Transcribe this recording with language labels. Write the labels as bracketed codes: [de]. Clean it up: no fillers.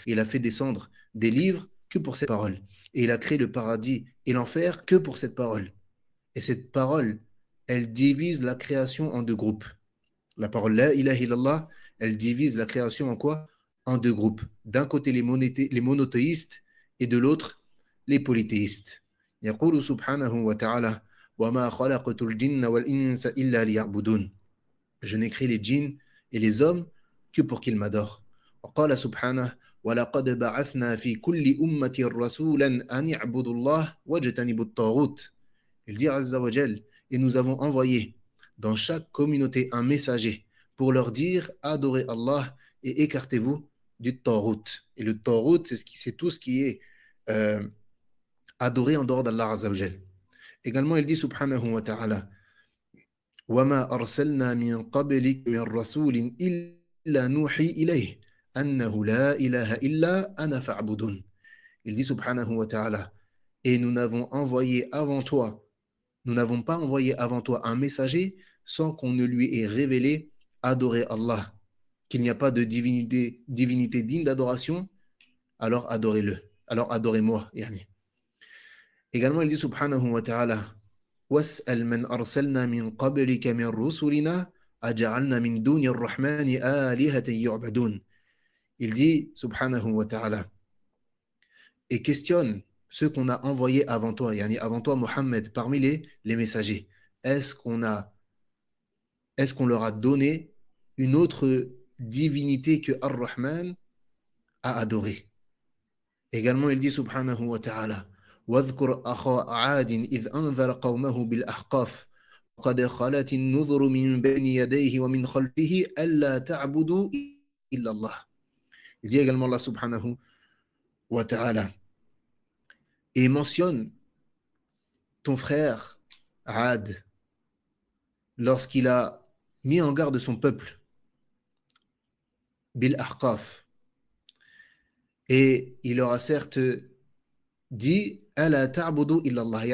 [fr] Il a fait descendre des livres que pour cette parole. Et il a créé le paradis et l'enfer que pour cette parole. Et cette parole, elle divise la création en deux groupes. La parole La ilaha illallah, elle divise la création en quoi? En deux groupes. D'un côté, les monothéistes et de l'autre, les polythéistes. [ar] يقول سبحانه وتعالى وما خلقت الجن والإنس إلا ليعبدون. [fr] Je n'ai créé les djinns et les hommes que pour qu'ils m'adorent. [ar] وقال سبحانه ولقد بعثنا في كل أمة رسولا أن يعبدوا الله واجتنبوا الطاغوت. [fr] Il dit Azza wa Jal, et nous avons envoyé dans chaque communauté un messager pour leur dire adorez Allah et écartez-vous du Tawhut. Et le Tawhut, c'est tout ce qui est adoré en dehors d'Allah Azza wa Jal. Également, il dit subhanahu wa ta'ala [ar] وَمَا أَرْسَلْنَا مِن قَبْلِكَ مِن رَّسُولٍ إِلَّا نُوحِي إِلَيْهِ أَنَّهُ لَا إِلَهَ إِلَّا أَنَا فَاعْبُدُونِ. [fr] Il dit subhanahu wa ta'ala, et nous n'avons pas envoyé avant toi un messager sans qu'on ne lui ait révélé adorer Allah, qu'il n'y a pas de divinité digne d'adoration, alors adorez-le, alors adorez-moi. Yani. Également, il dit subhanahu wa ta'ala [ar] وَاسْأَلْ مَنْ أَرْسَلْنَا مِنْ قَبْلِكَ مِنْ رُسُلِنَا أَجَعَلْنَا مِنْ دُونِ الرَّحْمَنِ آلِهَةً يُعْبَدُونَ. [fr] Il dit subhanahu wa ta'ala, et questionne ceux qu'on a envoyés avant toi, yani avant toi Mohammed, parmi les messagers. est-ce qu'on leur a donné une autre divinité que Ar-Rahman a adoré. Également, il dit subhanahu wa ta'ala [ar] واذكر أخا عاد إذ أنذر قومه بالأحقاف قد خلت النذر من بين يديه ومن خلفه ألا تعبدوا إلا الله. [fr] Il dit également Allah subhanahu wa ta'ala et mentionne ton frère Ad lorsqu'il a mis en garde son peuple bil ahqaf et il leur a certes dit [ar] Ala ta'budu illallah.